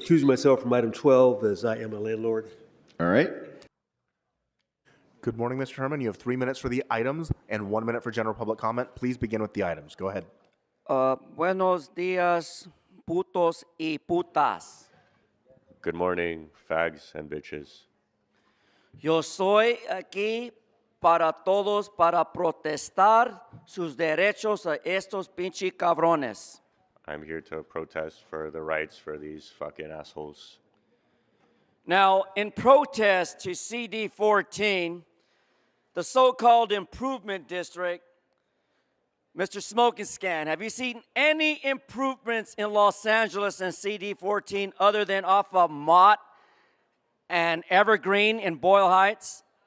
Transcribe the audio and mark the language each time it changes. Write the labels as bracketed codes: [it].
[en] I'm recusing myself from item 12 as I am a landlord. All right. Good morning, Mr. Herman. You have 3 minutes for the items and 1 minute for general public comment. Please begin with the items. Go ahead. [es] Buenos días, putos y putas. [en] Good morning, fags and bitches. [es] Yo soy aquí para todos para protestar sus derechos a estos pinche cabrones. [en] I'm here to protest for the rights for these fucking assholes. Now, in protest to CD 14, the so-called improvement district, Mr. Smoke and Scan, have you seen any improvements in Los Angeles and CD 14 other than off of Mott and Evergreen in Boyle Heights?